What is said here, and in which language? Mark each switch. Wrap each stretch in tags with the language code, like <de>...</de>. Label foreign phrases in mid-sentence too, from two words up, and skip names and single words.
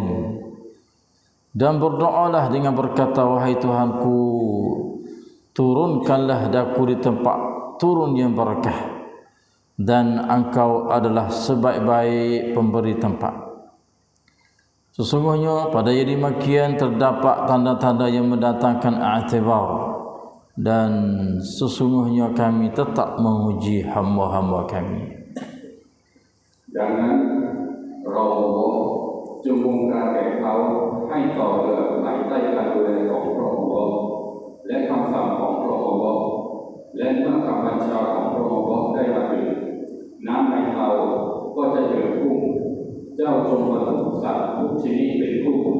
<id>Dan berdoalah dengan berkata, wahai Tuhanku, turunkanlah daku di tempat turun yang berkah, dan Engkau adalah sebaik-baik pemberi tempat. Sesungguhnya pada ayat demikian terdapat tanda-tanda yang mendatangkan i'tibar, dan sesungguhnya kami tetap menguji hamba-hamba kami.</id> <th>ดังนั้นเราจงบงการแก่เขาให้ต่อเรือภายใต้การดูแลของพระองค์และคำสั่งของพระองค์และเมื่อคำบัญชาของพระองค์ได้มาถึงน้ำในเตาก็จะเดือดพุ่งเจ้าจงบรรทุกสัตว์ทุกชนิดเป็นคู่</th>